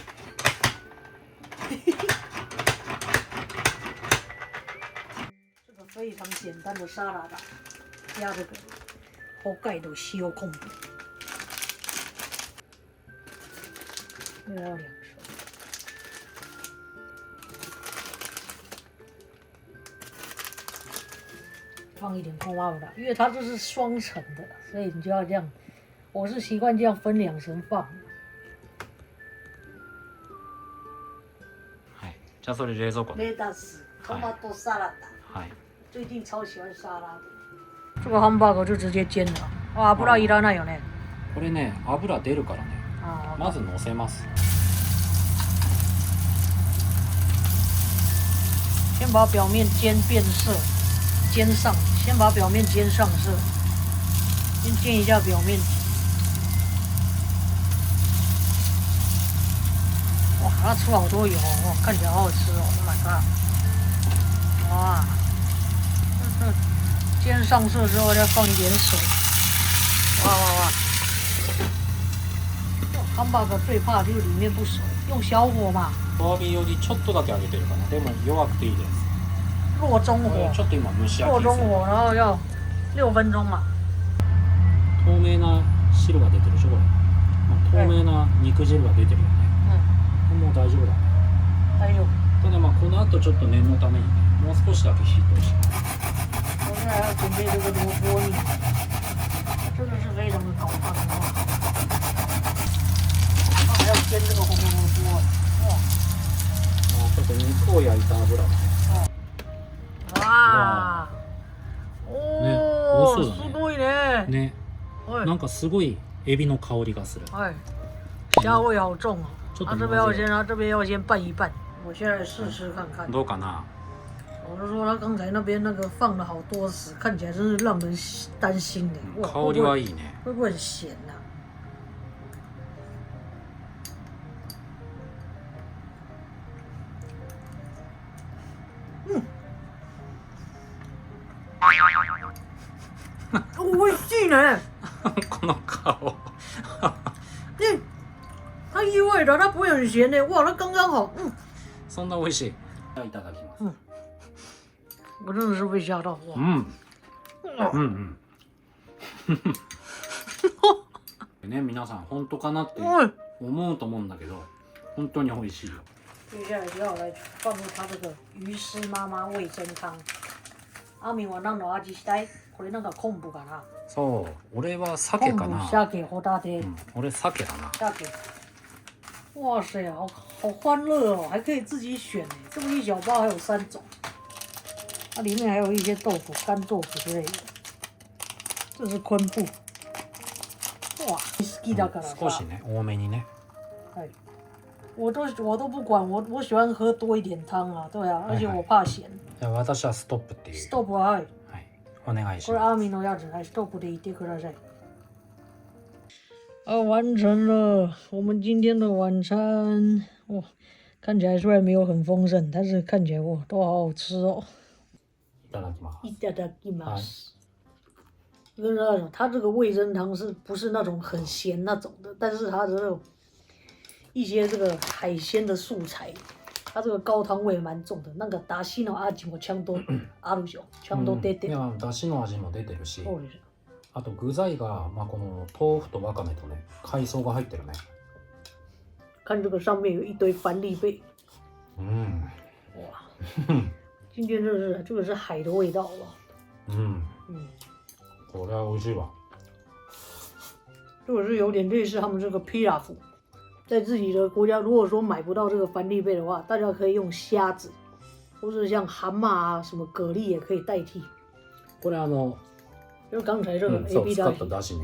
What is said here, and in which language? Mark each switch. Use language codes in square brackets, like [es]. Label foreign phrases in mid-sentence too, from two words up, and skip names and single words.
[zh] 这个非常简单的沙拉达，加这个北海道塩昆布，这个要2勺。放一点空巴布拉，因为它这是双层的，所以你就要这样。我是习惯这样分2层放。 [ja] はい。じゃあそれ冷蔵庫で。レタス、トマト沙拉达。はい。 [zh] 最近超喜欢沙拉的。这个汉堡就直接煎了。 [ja] 啊， [zh] 不知道 [ja] いらないよね。これね、油出るからね。 [zh] 啊， [ja] まず乗せます。 [zh] 先把表面煎变色，煎上，先把表面煎上色，先煎一下表面。哇，它出好多油哦，看起来好好吃哦 ！ [en] Oh my god！ [zh] 哇，煎上色之后再放一点水。哇哇哇！汉堡包最怕就是里面不熟，用小火嘛。 [ja] 弱火よりちょっとだけ揚げてるかな。でも弱くていいです。弱中火。これちょっと今蒸し焼弱きです。 [zh] 中火，然后要6分钟嘛。 [ja] 透明な汁が出てるでしょこれ。まあ、透明な肉汁が出てるよね。もう大丈夫だね。大丈夫。ただまあこの後ちょっと念のためにね、もう少しだけ火通します。 [zh] 我现在要准备这个萝卜泥，真的是非常的搞烫啊！还要煎这个红萝卜，哇！ [ja] まあちょっと肉を焼いた油だね。 [zh] 哇！哦， [ja] 美味しそうだねすごいね。ね、はいなんかすごいエビの香りがする。 [zh] 哎，虾味好重哦。 [ja] ちょっ [zh] 它 [ja] と混ぜよ [zh] 这边要先拌一拌。我现在试试看看。 [ja] どうかな。 [zh] 我就说他刚才那边那个放了好多屎，看起来真是让人担心的。哇， [ja] 香りはいいね。 [zh] 会不会很咸呐、 [ja] 美味しいね。この顔。 [zh] 它意外的，它不会很咸的，哇，它刚刚好。 [ja] そんな美味しい。いただきます。 [zh] 我真的是被吓到，哇。 [ja] ね、皆さん本当かなって思うと思うんだけど、本当に美味しいよ。 [zh] 接下来就要来放入它这个鱼丝妈妈味噌汤。 [ja] 阿明は何の味したい？これなんか昆布かな？そう、俺は鮭かな。鮭、ホタテ。俺鮭だな。鮭。 [zh] 哇塞，好欢乐哦，还可以自己选呢。这么一小包还有3种，它里面还有一些豆腐、干豆腐之类的。这是昆布。哇， [ja] 好きだからさ。少しね、多めにね。はい。 [zh] 我都不管，我喜欢喝多一点汤啊，对啊，而且我怕咸。 [ja] じゃあ私はストップっていう。ストップははい。はい、お願いしこれます。阿明のやつ，还ストップでいてください。 [zh] 完成了我们今天的晚餐。哇，看起来虽然没有很丰盛，但是看起来哇都好好吃哦。 [ja] いただきます。いただきます。 [zh] 跟大家讲，它这个味噌汤不是那种很咸那种的，但是它的那种一些这个海鲜的素材，它这个高汤味蛮重的。 [ja] なんか出汁の味もちゃんとあるでしょ。ちゃんと出てる。いや、出汁の味も出てるし。そうです。あと具材が、この豆腐とわかめとね、海藻が入ってるね。 [zh] 看这个上面有一堆帆立贝。哇，今天这个是海的味道吧？ [ja] これは美味しいわ。 [zh] 这个是有点类似他们这个 pilaf， 在自己的国家，如果说买不到这个帆立贝的话，大家可以用虾子，或是像蛤蟆啊、什么蛤蜊也可以代替。 [ja] これ [zh] 就是刚才这个 [ja] そう、 AB 使っただしね。